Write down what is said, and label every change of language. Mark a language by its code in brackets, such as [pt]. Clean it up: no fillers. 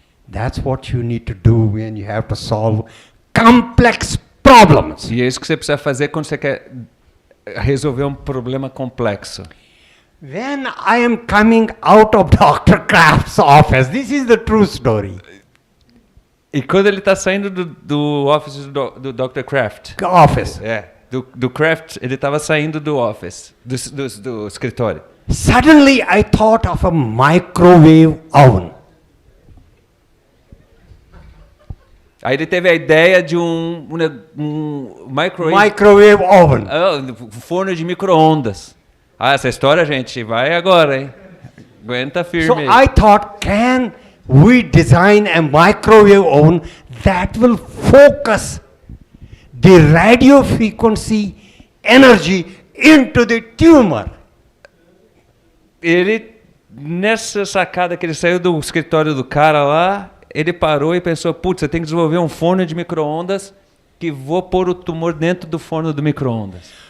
[en] That's what you need to do when you have to solve complex problems. [pt] E é isso que você precisa fazer quando você quer resolver um problema complexo. [en] When I am coming out of Dr. Kraft's office, this is the true story. [pt] E quando ele está saindo do office do Dr. Kraft, [en] Office. [pt] do Kraft, ele estava saindo do office, do escritório. [en] Suddenly I thought of a microwave oven. [pt] Aí ele teve a ideia de um [en] Microwave oven. [pt] um forno de micro-ondas. Essa história, gente, vai agora, hein? Aguenta firme. [en] So [pt] aí. [en] I thought, can we design a microwave oven that will focus the radio frequency energy into the tumor? [pt] Ele, nessa sacada que ele saiu do escritório do cara lá, ele parou e pensou, putz, eu tenho que desenvolver um forno de micro-ondas que vou pôr o tumor dentro do forno do micro-ondas.